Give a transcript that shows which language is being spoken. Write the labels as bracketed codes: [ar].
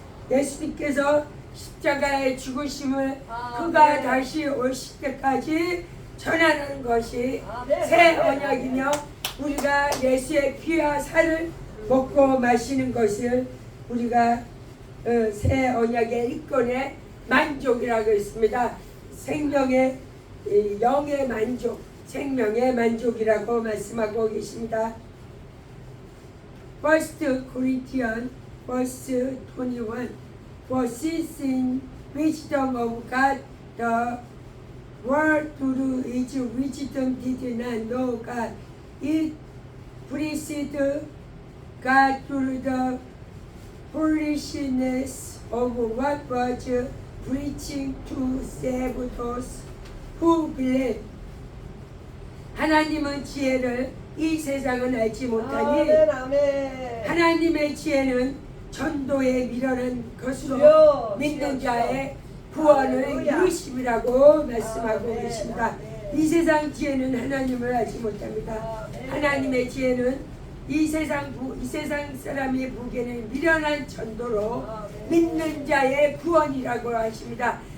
[ko] 예수님께서 십자가의 죽으심을 그가 다시 오실 때까지 전하는 것이 새 언약이며 우리가 예수의 피와 살을 먹고 마시는 것을 우리가 새 언약의 일꾼의 만족이라고 했습니다. 생명의 영의 만족, 생명의 만족이라고 말씀하고 계십니다. [en] 1 Corinthians 21 For since in wisdom of God the world through its wisdom did not know God, it pleased God through the foolishness of what was preaching to save those who believe. [ko] 하나님은 지혜를 이 세상은 알지 못하니 하나님의 지혜는 전도에 미련한 것으로 믿는 자의 구원을 이루심이라고 말씀하고 계십니다. 이 세상 지혜는 하나님을 알지 못합니다. 하나님의 지혜는 이 세상 사람이 보기에는 미련한 전도로 믿는 자의 구원이라고 하십니다.